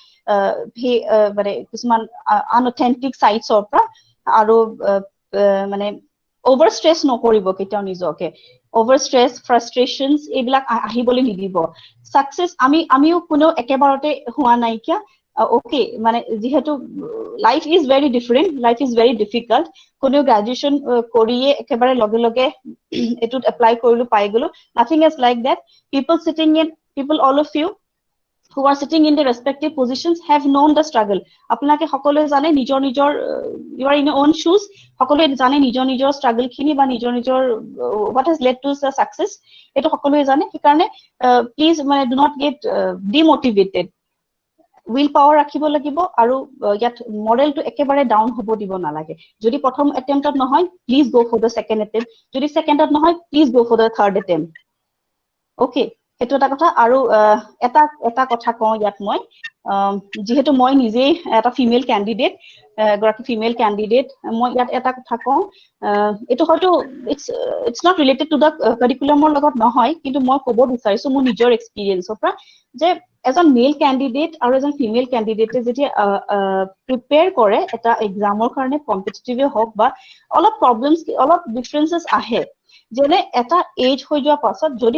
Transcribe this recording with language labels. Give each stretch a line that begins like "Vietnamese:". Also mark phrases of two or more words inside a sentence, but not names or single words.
Assamese: হে মানে কিছুমান
English: unauthentic sites
Assamese: পৰা আৰু মানে
English: over stress
Assamese: নকৰিব কেতিয়াও নিজকে
English: over stress frustrations
Assamese: এইবিলাক আহিবলৈ নিদিব সাকসেস আমিও কোনো একেবাৰতে হোৱা নাই কিয়া okay মানে যেহেতু
English: life is very different life is very difficult
Assamese: কোনো গ্ৰেজুৱেচন কৰিয়ে একেবাৰে লগে এটুত এপ্লাই কৰিলো পাই গলো
English: nothing is like that people all of you who are sitting in the respective positions have known the struggle
Assamese: আপোনাকে সকলোৱে জানে নিজৰ
English: you are in your own shoes
Assamese: সকলোৱে জানে নিজৰ struggle খিনি বা নিজৰ
English: what has led to the success
Assamese: এটো সকলোৱে জানে সেই কাৰণে
English: please মানে do not get demotivated will power
Assamese: ৰাখিব লাগিব আৰু ইয়াত মডেলটো একেবাৰে ডাউন হ'ব দিব নালাগে যদি প্ৰথম অ্যাটেম্পটত নহয়
English: please go for the second attempt
Assamese: যদি সেকেন্ডত নহয়
English: please go for the third attempt
Assamese: ওকে এটো এটা কথা আৰু এটা কথা কওঁ ইয়াত মই যেহেতু মই নিজে এটা
English: female candidate
Assamese: গৰাকী
English: female candidate
Assamese: মই ইয়াত এটা কথা কওঁ এটো হয়তো
English: it's not related to the curriculumৰ
Assamese: লগত নহয় কিন্তু মই ক'ব বিচাৰিছো মোৰ নিজৰ এক্সপেৰিয়েন্সৰ পৰা যে এজন
English: male candidate
Assamese: আৰু এজন
English: female candidate
Assamese: যেতিয়া প্ৰিপেয়াৰ কৰে এটা এক্সামৰ কাৰণে কম্পিটিটিভ হওক বা অলপ প্ৰবলেমছ অলপ ডিফাৰেন্সেস আহে যেনে এটা এজ হৈ যোৱা পাছত যদি